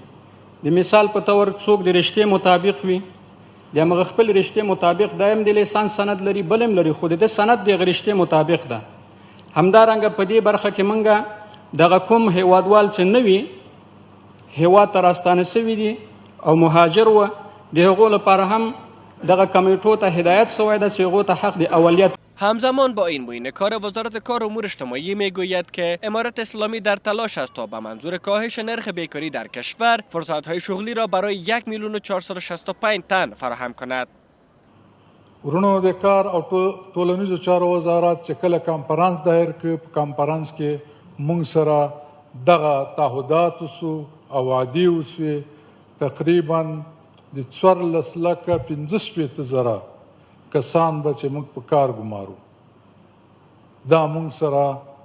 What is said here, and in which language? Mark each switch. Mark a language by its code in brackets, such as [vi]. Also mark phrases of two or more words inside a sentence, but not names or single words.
[ps] د مثال په طور څوک د رشتې مطابق وي د همغه خپل رشتې مطابق دا هم د لیسانس سند لري بل هم لري خو د ده سند د هغه رشتې مطابق ده. همدارنګه په دې برخه کې موږ دغه کوم هیوادوال چې نه وي هیواد ته راستانه شوي دي او مهاجر و د هغو لپاره هم دغه کمیټو ته هدایت شوی ده چې هغو ته حق د اولیت. [fa] همزمان با این موین کار وزارت کار امور اجتماعی میگوید که امارت اسلامی در تلاش است تا به منظور کاهش نرخ بیکاری در کشور فرصت‌های شغلی را برای 1,465,000 تن فراهم کند. [ps] ورونو د کار او ټولنیزو چارو وزارت چې کله کانفرنس دایر کړ په کانفرنس کې موږ سره دغه تعهدات وسو او وعدې وسوې تقریبا د 14,65,000 کسان به چې موږ په کار ګمارو دا موږ سره